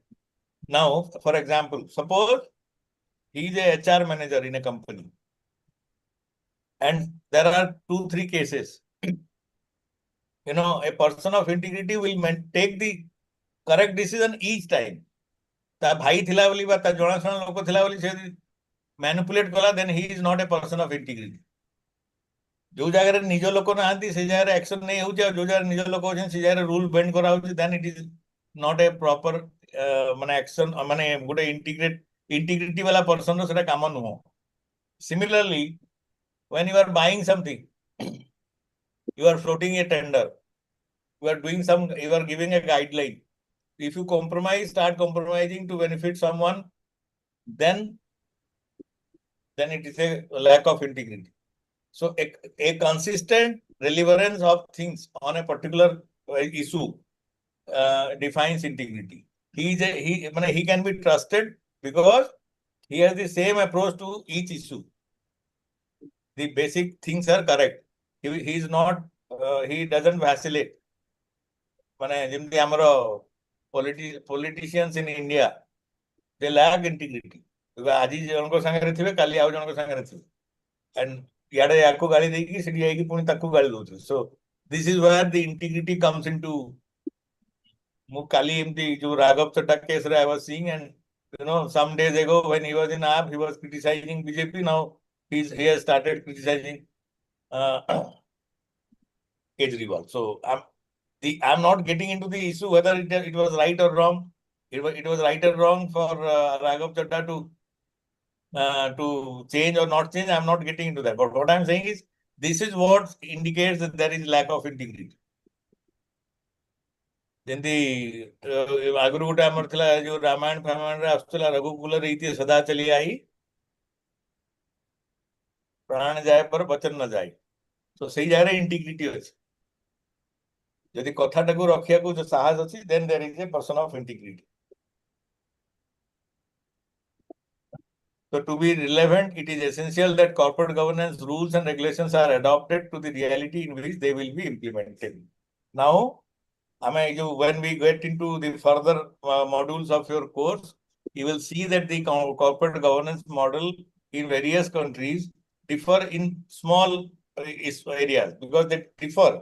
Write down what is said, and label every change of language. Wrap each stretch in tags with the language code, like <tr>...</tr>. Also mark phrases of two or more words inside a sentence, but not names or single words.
<en>Now, for example, suppose he is a HR manager in a company, and there are 2-3 cases. A person of integrity will take the correct decision each time.</en> <or>ତା ଭାଇ ଥିଲା ବୋଲି ବା ତା ଜଣାଶୁଣା ଲୋକ ଥିଲା ବୋଲି ସେ ମ୍ୟାନିପୁଲେଟ୍ କଲା,</or> <en>then he is not a person of integrity.</en> <or>ଯୋଉ ଜାଗାରେ ନିଜ ଲୋକ ନାହାନ୍ତି ସେ ଜାଗାରେ ଆକ୍ସନ ନେଇ ହଉଛି, ଆଉ ଯୋଉ ଜାଗାରେ ନିଜ ଲୋକ ଅଛନ୍ତି ସେ ଜାଗାରେ</or> <en>rule bend</en> <or>କରାହଉଛି,</or> <en>then it is not a proper action,</en> <or>ଗୋଟେ integrity ବାଲା person ର ସେଟା କାମ ନୁହଁ.</or> <en>Similarly, when you are buying something, you are floating a tender, you are giving a guideline. If you start compromising to benefit someone, then it is a lack of integrity. So a consistent relevance of things on a particular issue defines integrity. He can be trusted because he has the same approach to each issue. The basic things are correct. He is not, he doesn't vacillate.</en> <or>ଯେମିତି ଆମର</or> <en>politicians in India, they lack integrity.</en> <or>ଆଜି ଜଣଙ୍କ ସାଙ୍ଗରେ ଥିବେ, କାଲି ଆଉ ଜଣଙ୍କ ସାଙ୍ଗରେ ଥିବେ, and ଇଆଡେ ୟାକୁ ଗାଳି ଦେଇକି ସେଠି ଯାଇକି ପୁଣି ତାକୁ ଗାଳି ଦଉଥିବେ.</or> <en>So this is where the integrity comes into.</en> <or>ମୁଁ କାଲି ଏମିତି ଯୋଉ ରାଘବ ଚଡ୍ଡା କେସରେ</or> <en>I was seeing, and some days ago when he was in AAP, he was criticizing BJP. Now he has started criticizing Kejriwal. So I'm not getting into the issue whether it was right or wrong. It was right or wrong for Raghav Chadha to change or not change. I'm not getting into that. But what I'm saying is, this is what indicates that there is lack of integrity.</en> <or>ଯେମିତି ଆଗରୁ ଗୋଟେ ଆମର ଥିଲା ଯୋଉ ରାମାୟଣ ଫାମାୟଣରେ ଆସୁଥିଲା,</or> <hi>रघुकुल रीति सदा चलि आई प्राण जाए पर बचन न जाए.</hi> <or>ତ ସେଇ ଜାଗାରେ ଇଣ୍ଟିଗ୍ରିଟି ଅଛି. ଯଦି କଥାଟାକୁ ରଖିବାକୁ ଯୋଉ ସାହସ ଅଛି,</or> <en>then there is a person of integrity. So to be relevant, it is essential that corporate governance rules and regulations are adopted to the reality in which they will be implemented. Now, when we get into the further modules of your course, you will see that the corporate governance model in various countries differ in small areas because they differ.</en>